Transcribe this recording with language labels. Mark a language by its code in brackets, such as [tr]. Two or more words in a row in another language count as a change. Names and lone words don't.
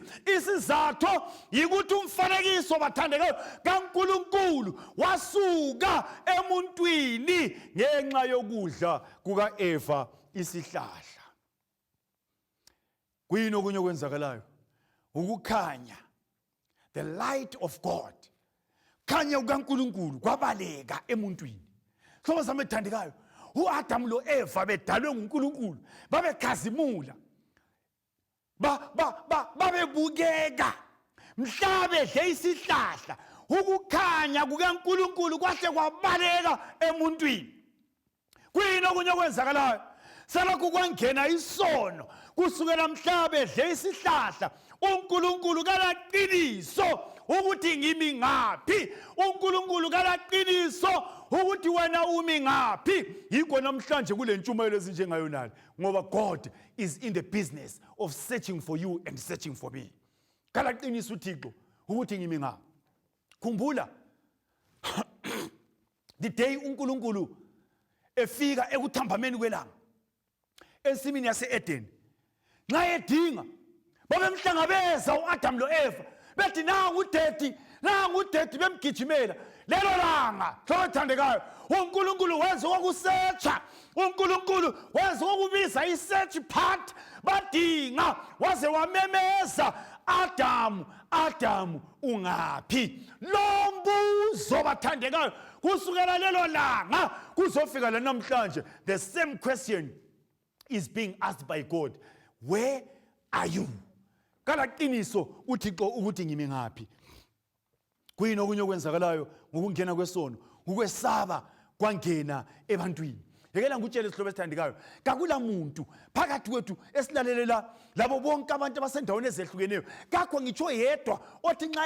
[nd] Isizathu yikuthi umfanekiso bathandekayo kaNkulunkulu wasuka emuntwini ngenxa yokudla kukaEva isihlahla. Kuyini okunye okwenzakalayo? Ukukhanya, [en] the light of God, [nd] khanya kukaNkulunkulu kwabaleka emuntwini. Hlobo sami ethandekayo, uAdam loEva bedalwe nguNkulunkulu babekhazimula, babebukeka mhla bedle isihlahla. Ukukhanya kukaNkulunkulu kwahle kwabaleka emuntwini. Kuyini okunye okwenzakalayo? Selokhu kwangena isono kusukela mhla bedle isihlahla. uNkulunkulu kalaqiniso ukuthi ngimi ngaphi, uNkulunkulu kalaqiniso ukuthi wena umi ngaphi. Yikho namhlanje kule ntshumayelo ezinjengayonale, ngoba [en] God is in the business of searching for you and searching for me. [nd] Kalaqiniso uThixo ukuthi ngimi ngaphi. Khumbula [en] the day [nd] uNkulunkulu efika ekuthambameni kwelanga ensimini yase-Eden nxa edinga babemhlangabeza uAdam lo-Eva bethi nangu udedi bemgijimela lelo langa hlothandekayo uNkulunkulu wenza ukusearcha uNkulunkulu wenza ukubiza i-search part badinga waze wamemeza Adamu ungaphi lo mbuzo bathandekayo kusukela lelo langa kuzofika lanamhlanje [en] the same question is being asked by God. Where are you? [nd] Kala qiniso uThixo ukuthi ngimi ngaphi. Kuyini okunye okwenzakalayo ngokungena kwesono ukwesaba kwangena ebantwini. Yekela ngutshele isihlobo esithandekayo kakula muntu phakathi kwethu esilalelela labo bonke abantu abasendaweni ezehlukeneyo kakho ngitsho yedwa othi nxa